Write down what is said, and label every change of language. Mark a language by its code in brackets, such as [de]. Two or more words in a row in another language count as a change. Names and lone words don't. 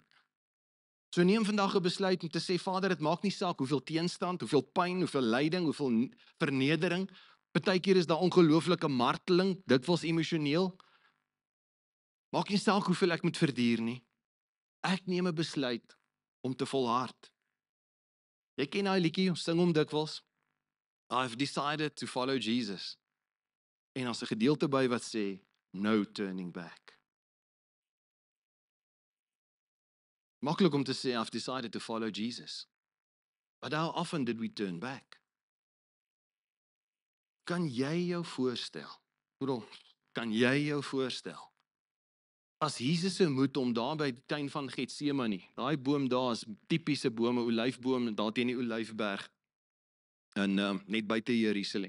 [af] So neem vandag 'n besluit om te sê, Vader, dit maak nie saak hoeveel teenstand, hoeveel pyn, hoeveel lyding, hoeveel vernedering. Partykeer is daar ongelooflike marteling, dikwels emosioneel. Maak nie saak hoeveel ek moet verduur nie. Ek neem 'n besluit om te volhard. Jy ken daai liedjie, ons sing hom dikwels. [en] I've decided to follow Jesus. [af] En as 'n gedeelte by wat sê, [en] no turning back. [af] Maklik om te sê, [en] I've decided to follow Jesus. But how often did we turn back? [af] Kan jy jou voorstel? Kan jy jou voorstel? As Jesus se moed om daar by die tuin van Getsemane, daai boom daar is tipiese bome, olyfboom, daar teen die Olyfberg, en net buite Jerusalem.